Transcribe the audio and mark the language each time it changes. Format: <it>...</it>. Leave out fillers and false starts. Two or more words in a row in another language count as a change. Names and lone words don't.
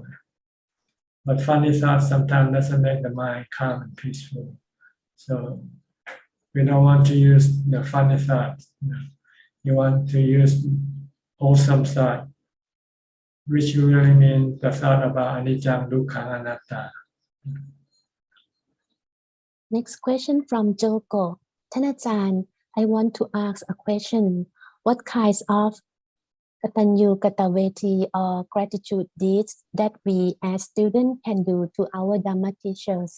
<en>But funny thoughts sometimes doesn't make the mind calm and peaceful. So we don't want to use the funny thoughts. You want to use wholesome thought, which really means the thought about</en> <pi>anicca, dukkha, anatta.</pi> <en>Next question from Joko. Thanachan, I want to ask a question. What kinds of</en> <pi>Katanyu Kataveti</pi> <en>or gratitude deeds that we as students can do to our Dhamma teachers?</en>